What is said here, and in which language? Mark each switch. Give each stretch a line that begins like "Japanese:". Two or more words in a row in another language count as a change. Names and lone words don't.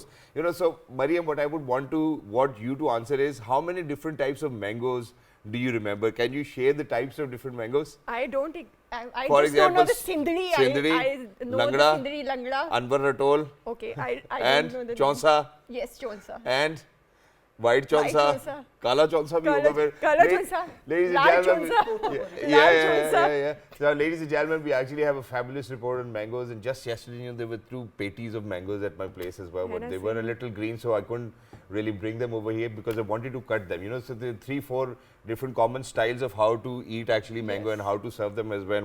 English: So Mariam, what I would want you to answer is, how many different types of mangoes do you remember? Can you share the types of different mangoes? I don't. I For just don't know the example, sindri. Sindri, I know Langda, the sindri, langda. Anwar Ratol, Okay, I and don't know the Chaunsa, Yes, chonsa. and white chaunsa, chaunsa.
Urdu: کالا چونسہ بھی ہوگا پھر.
English: Kala chaunsa. Ladies and Lal gentlemen, chaunsa. yeah. So, ladies and gentlemen, we actually have a fabulous report on mangoes, and just yesterday, there were 2 patties of mangoes at my place as well, but they were a little green, so I couldn't really bring them over here because I wanted to cut them. So there are 3-4 different common styles of how to eat actually mango and how to serve them as well.